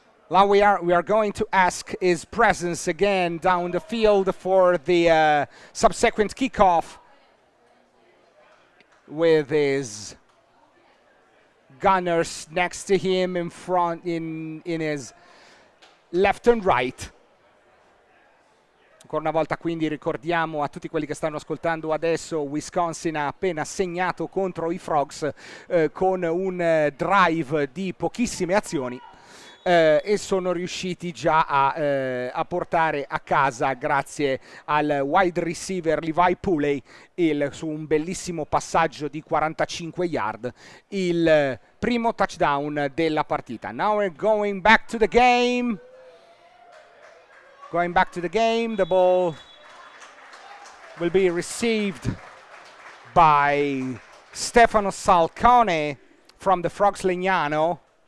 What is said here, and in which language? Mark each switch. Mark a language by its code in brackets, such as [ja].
[en] Now we are going to ask his presence again down the field for the subsequent kickoff with his gunners next to him in front in his left and right. [it] Ancora una volta quindi ricordiamo a tutti quelli che stanno ascoltando adesso, Wisconsin ha appena segnato contro i Frogs con un drive di pochissime azioni. E sono riusciti già a portare a casa, grazie al wide receiver Levi Pooley, su un bellissimo passaggio di 45 yard, il primo touchdown della partita. [en] Now we're going back to the game. Going back to the game, the ball will be received by Stefano Salcone from the Frogs Legnano.